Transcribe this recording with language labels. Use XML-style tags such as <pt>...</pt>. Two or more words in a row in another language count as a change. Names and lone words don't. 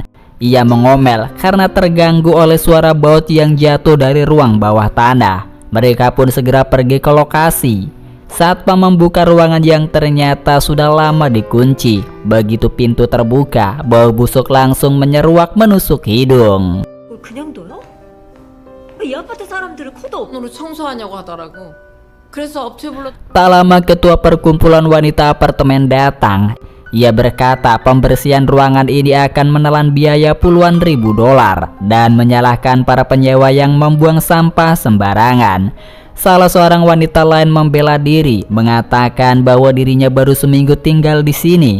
<id>Ia mengomel karena terganggu oleh suara baut yang jatuh dari ruang bawah tanah. Mereka pun segera pergi ke lokasi. Satpam membuka ruangan yang ternyata sudah lama dikunci. Begitu pintu terbuka, bau busuk langsung menyeruak menusuk hidung.</id> <ko>그냥 둬요? 이 아파트 사람들은 코도 없... 오늘 청소하냐고 하더라고. 그래서 업체 불러.</ko> <id>Tak lama ketua perkumpulan wanita apartemen datang. Ia berkata pembersihan ruangan ini akan menelan biaya puluhan ribu dolar dan menyalahkan para penyewa yang membuang sampah sembarangan. Salah seorang wanita lain membela diri, mengatakan bahwa dirinya baru seminggu tinggal di sini.</id>